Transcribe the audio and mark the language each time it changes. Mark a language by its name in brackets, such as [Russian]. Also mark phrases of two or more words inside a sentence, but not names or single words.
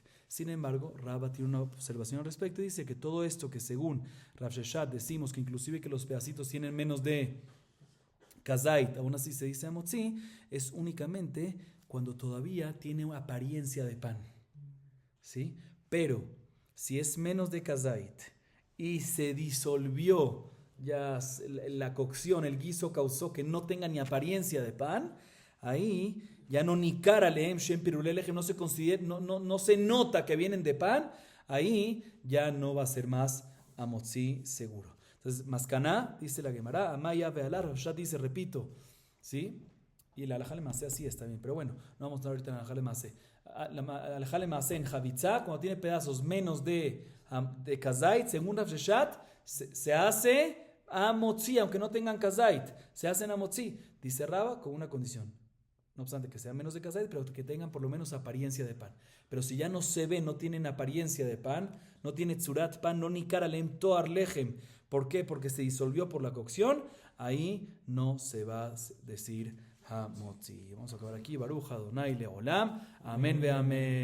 [Spanish] Sin embargo, Rabba tiene una observación al respecto y dice que todo esto que según Rav Sheshat decimos que inclusive que los pedacitos tienen menos de kazait, aún así se dice hamotzi, es únicamente cuando todavía tiene una apariencia de pan, ¿sí? Pero si es menos de kazait y se disolvió ya la cocción, el guiso causó que no tenga ni apariencia de pan, ahí ya no [Hebrew] ניכר עליהם שם פירורי לחם, [Spanish] no se considera, no se nota que vienen de pan, ahí ya no va a ser más hamotzi seguro. Entonces, Mascaná, dice la Gemara, Amaya vealar, Rashat dice, repito, ¿sí? Y la [Hebrew] הלכה למעשה [Spanish] así está bien, pero bueno, no vamos a estar ahorita en la [Hebrew] הלכה למעשה. [Spanish] La [Hebrew] הלכה למעשה [Spanish] en Javitza, cuando tiene pedazos menos de kazait, según Rav Sheshat, se hace hamotzi, aunque no tengan kazait, se hacen hamotzi. Dice Rabba con una condición. No obstante que sean menos de kazait, pero que tengan por lo menos apariencia de pan. Pero si ya no se ve, no tienen apariencia de pan, no tiene tzurat pan, no [Hebrew] ניכר עליהם תואר לחם. [Spanish] ¿Por qué? Porque se disolvió por la cocción. Ahí no se va a decir hamotzi. Vamos a acabar aquí. [Hebrew] ברוך אדוני לעולם. אמן ואמן.